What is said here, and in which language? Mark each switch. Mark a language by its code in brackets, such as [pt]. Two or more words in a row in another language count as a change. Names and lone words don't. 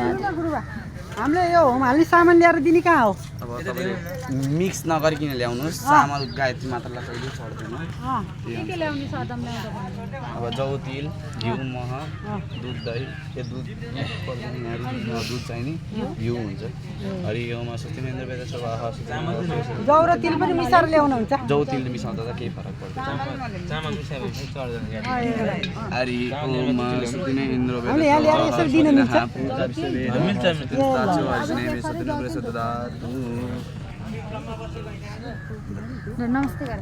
[ne] गुरुबा हामीले यो होम हाल्ने सामान ल्याएर दिने कहाँ हो अब तपाईँले मिक्स नगरिकन ल्याउनुहोस् चामल गायत्री मात्रालाई कहिले चढ्दैन अब जौ तिल घिउ मह दुध दही यो दुध दुध चाहिने घिउ हुन्छ [sa] हरि ओम स्वस्तिमेन्द्र वेद स्वाहा [ne] जौ र तिल पनि मिसाएर ल्याउनुहुन्छ जौ तिल मिसाउँदा त केही फरक पर्दैन [sa] हरि ओम स्वस्तिमेन्द्र वेद [ne] नमस्ते